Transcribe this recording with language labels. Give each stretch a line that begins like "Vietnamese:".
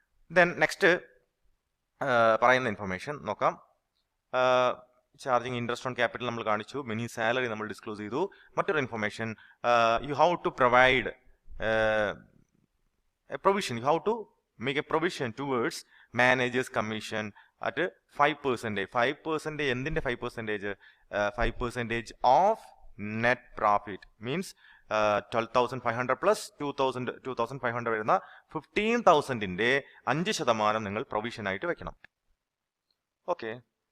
Malayalam: Then next പറയുന്ന information നോക്കാം. Charging interest on capital നമ്മൾ കാണിച്ചു. മിനി സാലറി നമ്മൾ ഡിസ്ക്ലോസ് ചെയ്തു. മറ്റൊരു information,
English: You have to provide a provision. You have to make a provision towards manager's commission at 5%.
Malayalam: 5% endinte 5%? 5%
English: of net profit means
Malayalam: 12,500 plus 2,500 വരുന്ന 15,000ന്റെ 5% നിങ്ങൾ provision ആയിട്ട് വെക്കണം. Okay.